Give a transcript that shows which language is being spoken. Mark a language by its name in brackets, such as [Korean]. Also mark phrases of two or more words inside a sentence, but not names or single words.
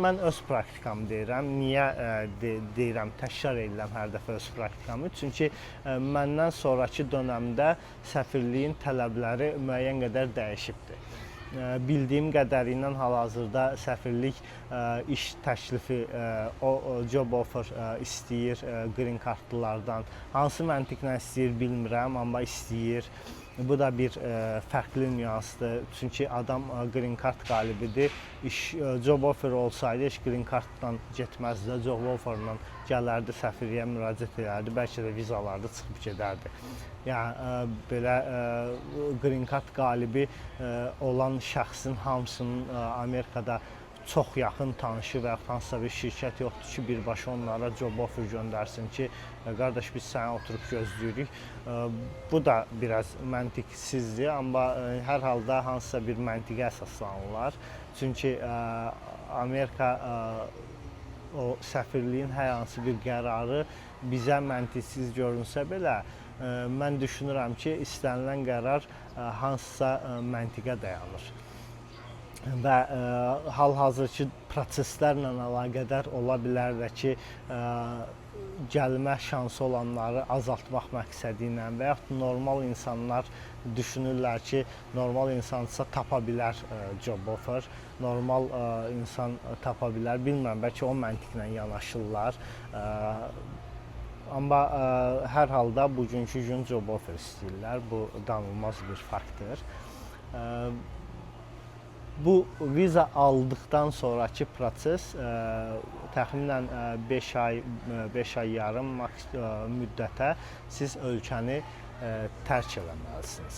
[Azerbaijani] Mən öz praktikamı deyirəm. Niyə deyirəm, təkrar edirəm hər dəfə öz praktikamı? Çünki məndən sonraki dönəmdə səfirliyin tələbləri müəyyən qədər dəyişibdir. Bildiyim qədərilə hal-hazırda səfirlik iş təklifi, [English] job offer [Azerbaijani] istəyir Green Cardlılardan. Hansı məntiqlə istəyir bilmirəm, amma istəyir. Bu da bir fərqli nüansdır. Çünki adam Green Card qalibidir. [English] Job offer [Azerbaijani] olsaydı, iş Green Carddan getməzdi. [English] Job offerla [Azerbaijani] gələrdi, səfirliyə müraciət edərdi. Bəlkə də vizalarda çıxıb gedərdi. Yəni, belə Green Card qalibi olan şəxsin hamısının Amerikada çox yaxın tanışı və yaxud hansısa bir şirkət yoxdur ki, birbaşa onlara [English] job offer [Azerbaijani] göndərsin ki, qardaş biz səni oturub gözləyirik. Bu da biraz məntiqsizdir, amma hər halda hansısa bir məntiqə əsaslanırlar. Çünki Amerika o səfirliyin hər hansı bir qərarı bizə məntiqsiz görünsə belə, mən düşünürəm ki, istənilən qərar hansısa məntiqə dayanır. Və hal-hazırki proseslərlə əlaqədar ola bilər də ki, gəlmə şansı olanları azaltmaq məqsədi ilə və yaxud normal insanlar düşünürlər ki, normal insansa tapa bilər [English] job offer, [Azerbaijani] normal insan tapa bilər, bilmirəm, bəlkə o məntiqlə yanaşırlar. Amma hər halda bugünkü gün [English] job offer [Azerbaijani] istəyirlər, bu danılmaz bir faktdır. Bu viza aldıqdan sonraki proses təxminən 5 ay yarım müddətə siz ölkəni tərk eləməlisiniz.